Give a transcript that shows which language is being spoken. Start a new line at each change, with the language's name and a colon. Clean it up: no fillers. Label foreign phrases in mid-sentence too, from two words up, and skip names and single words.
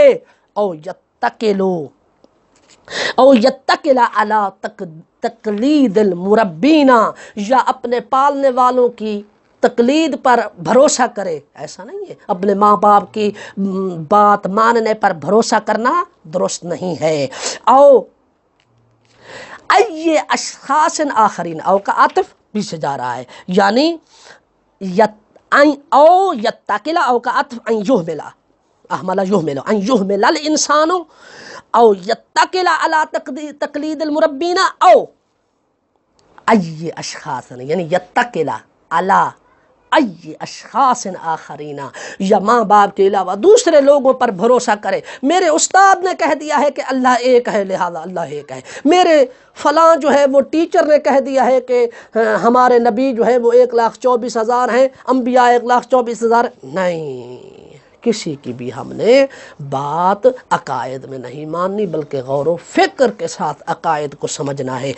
Arabic: او یتکل علی تقلید المربین،
Urdu: یا اپنے پالنے والوں کی تقلید پر بھروسہ کرے، ایسا نہیں ہے، اپنے ماں باپ کی بات ماننے پر بھروسہ کرنا درست نہیں ہے۔
Arabic: او ای اشخاص آخرین،
Urdu: او کا عطف پیچھے جا رہا ہے، یعنی
Arabic: او یتکل،
Urdu: او کا عطف
Arabic: ان یحمل، احمل یحمل، ان یحمل الانسان او یتکل علی تقلید المربین، او ای اشخاص،
Urdu: یعنی
Arabic: یتکل علی ای اشخاص آخرین،
Urdu: یا ماں باپ کے علاوہ دوسرے لوگوں پر بھروسہ کرے۔ میرے استاد نے کہہ دیا ہے کہ اللہ ایک ہے لہذا اللہ ایک ہے، میرے فلاں جو ہے وہ ٹیچر نے کہہ دیا ہے کہ ہمارے نبی جو ہے وہ 1,24,000 ہیں، انبیاء 1,24,000، نہیں، کسی کی بھی ہم نے بات عقائد میں نہیں ماننی، بلکہ غور و فکر کے ساتھ عقائد کو سمجھنا ہے۔